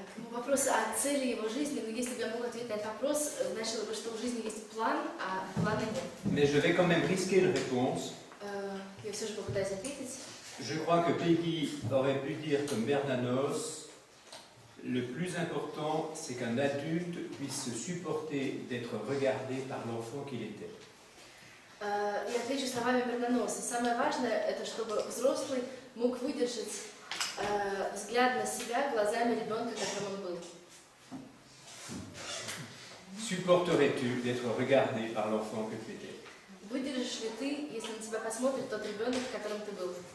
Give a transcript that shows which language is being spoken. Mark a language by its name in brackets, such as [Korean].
[Russian] Вопрос о цели его жизни, но если бы я мог ответить на этот вопрос, значило бы, что в жизни есть план, а плана нет. [French] Mais je vais quand même risquer une réponse. [Russian] Я все же попытаюсь ответить. [French] Je crois que Peggy aurait pu dire comme Bernanos, le plus important, c'est qu'un adulte puisse se supporter d'être regardé par l'enfant qu'il était. [Russian] И отвечу словами Бернаноса. Самое важное, это чтобы взрослый мог выдержать взгляд на себя глазами ребенка, которым он был. [French] Supporterais-tu d'être regardé par l'enfant que tu étais? [Russian] Выдержишь ли ты, если на тебя посмотрит тот ребенок, которым ты был?